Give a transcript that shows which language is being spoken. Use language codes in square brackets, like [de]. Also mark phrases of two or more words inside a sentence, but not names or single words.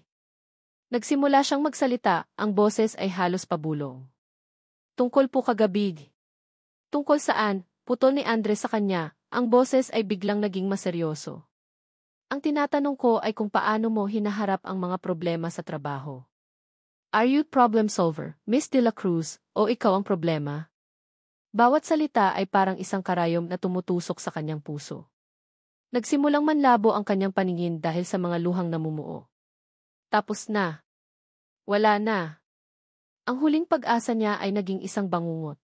[tl] Nagsimula siyang magsalita, ang boses ay halos pabulong. Tungkol po kagabi. Tungkol saan? Putol ni Andres sa kanya, ang boses ay biglang naging maseryoso. Ang tinatanong ko ay kung paano mo hinaharap ang mga problema sa trabaho. [en] Are you problem solver, Miss de la Cruz, [tl] o ikaw ang problema? Bawat salita ay parang isang karayom na tumutusok sa kanyang puso. Nagsimulang manlabo ang kanyang paningin dahil sa mga luhang namumuo. Tapos na. Wala na. Ang huling pag-asa niya ay naging isang bangungot.